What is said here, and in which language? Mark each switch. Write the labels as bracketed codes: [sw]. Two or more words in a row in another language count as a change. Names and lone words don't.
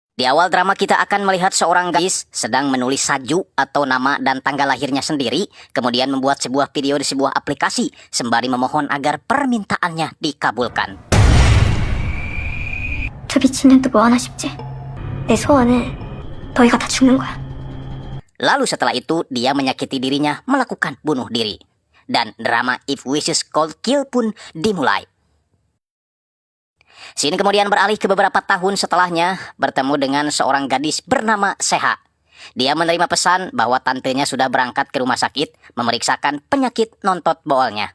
[id] Di awal drama kita akan melihat seorang gadis sedang menulis saju atau nama dan tanggal lahirnya sendiri, kemudian membuat sebuah video di sebuah aplikasi sembari memohon agar permintaannya dikabulkan. [ko] 저 미친년도 뭐 하나 싶지? 내 소원은 너희가 다 죽는 거야. [id] Lalu setelah itu dia menyakiti dirinya melakukan bunuh diri. Dan drama If Wishes Could Kill pun dimulai. Scene kemudian beralih ke beberapa tahun setelahnya, bertemu dengan seorang gadis bernama Seha. Dia menerima pesan bahwa tantenya sudah berangkat ke rumah sakit memeriksakan penyakit nontot boolnya.